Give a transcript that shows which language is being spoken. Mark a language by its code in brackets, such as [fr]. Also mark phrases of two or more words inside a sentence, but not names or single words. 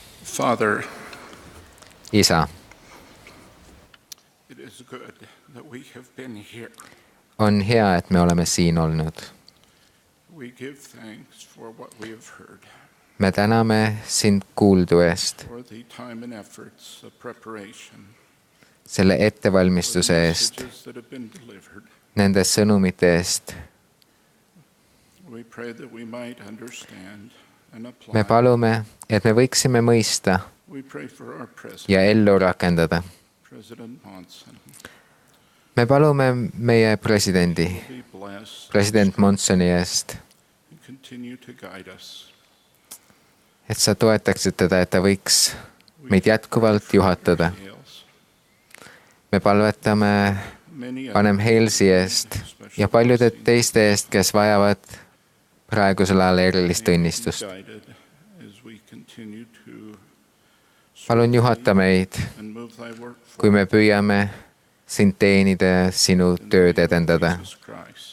[en] Father, [et] isa, [en] it is good that we have been here. [et] on hea, et me oleme siin olnud. [en] We give thanks for what we have heard, [et] Me täname sind kuuldu eest, [en] for the time and efforts of preparation, [et] selle ettevalmistuse eest, [en] messages that have been delivered. [et] nende sõnumite eest. [en] We pray that we might understand and apply. [et] Me palume, et me võiksime mõista [en] We pray for our president, [et] ja ellu rakendada. [en] President Monson. [et] Me palume meie presidendi, [en] Be blessed [et] president Monsoni eest, [en] and continue to guide us. [et] et sa toetaksid teda, et ta võiks meid jätkuvalt juhatada. Me palvetame Vanem Halesi eest ja paljude teiste eest, kes vajavad praegusel ajal erilist õnnistust. [en] Guided as we continue to [et] Palun juhata meid, [en] and move thy work [et] kui me püüame sind teenida ja sinu tööd edendada. [en] Jesus Christ.